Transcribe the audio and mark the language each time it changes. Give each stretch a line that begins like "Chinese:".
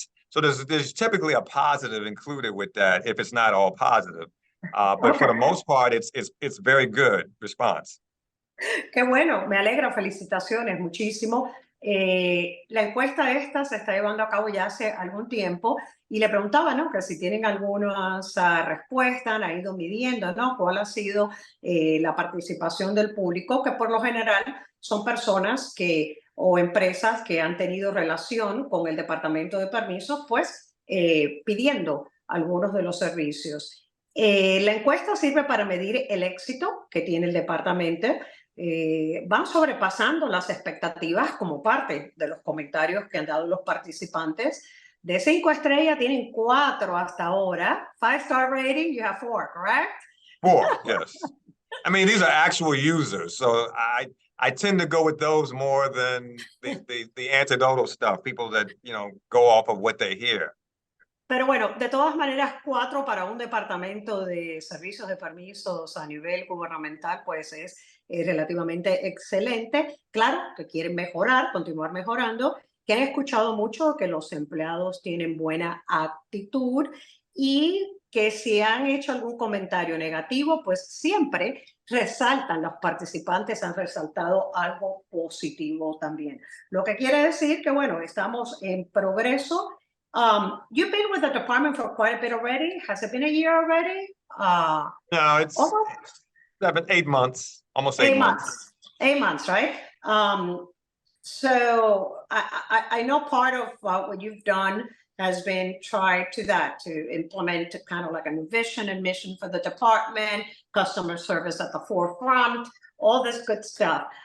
English: So there's typically a positive included with that if it's not all positive. But for the most part, it's very good response.
Spanish: Qué bueno, me alegra, felicitaciones, muchísimo. La encuesta esta se está llevando a cabo ya hace algún tiempo y le preguntaba, ¿no?, que si tienen algunas respuestas, han ido midiendo, ¿no?, cuál ha sido la participación del público, que por lo general son personas o empresas que han tenido relación con el Departamento de Permisos, pues pidiendo algunos de los servicios. La encuesta sirve para medir el éxito que tiene el departamento. Van sobrepasando las expectativas como parte de los comentarios que han dado los participantes. De 5 estrellas tienen 4 hasta ahora.
English: 5-star rating, you have 4, correct? 4, yes. I mean, these are actual users, so I tend to go with those more than the anecdotal stuff, people that, go off of what they hear.
Spanish: Pero bueno, de todas maneras, 4 para un departamento de servicios de permisos a nivel gubernamental, pues es relativamente excelente. Claro que quieren mejorar, continuar mejorando, que han escuchado mucho que los empleados tienen buena actitud y que si han hecho algún comentario negativo, pues siempre resaltan, los participantes han resaltado algo positivo también. Lo que quiere decir que, bueno, estamos en progreso.
English: You've been with the department for quite a bit already. Has it been a year already? No, it's 8 months, almost 8 months. 8 months, right? So I know part of what you've done has been to implement kind of like a new vision and mission for the department, customer service at the forefront, all this good stuff.